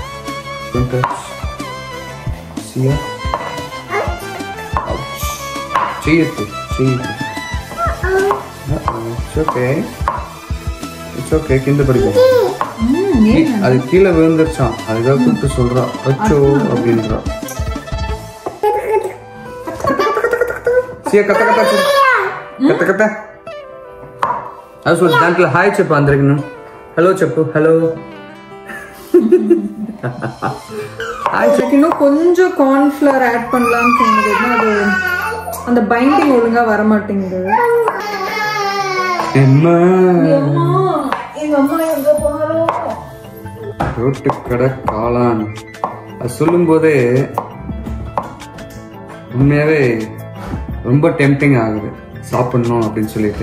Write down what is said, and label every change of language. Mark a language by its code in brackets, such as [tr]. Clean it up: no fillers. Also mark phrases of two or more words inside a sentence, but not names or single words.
[en] Don't touch. See ya. Ouch. [ta] செய்யுது. [en] it's okay [ta] கிண்ட படிக்கும். அது கீழே விழுந்துருச்சான், அதுக்காக கூப்பிட்டு சொல்றா அச்சோ அப்படின்றா. கத்த கத்த கத்த கத்த அது சொல்லு. [te] దాంట్లో హాయ్ చెప్పు అందరికి. నువ్వు హలో చెప్పు. హలో హాయ్. [ta] இன்னும் கொஞ்சம் கார்ன்ஃப்ளவர் ஆட் பண்ணலாம்னு தோணுது. அது அந்த பைண்டிங் ஒழுங்கா வர மாட்டேங்குது. ரோட்டு கடை காளான் அது சொல்லும் போதே உண்மையாவே ரொம்ப டெம்டிங் ஆகுது சாப்பிடணும் அப்படின்னு சொல்லிட்டு.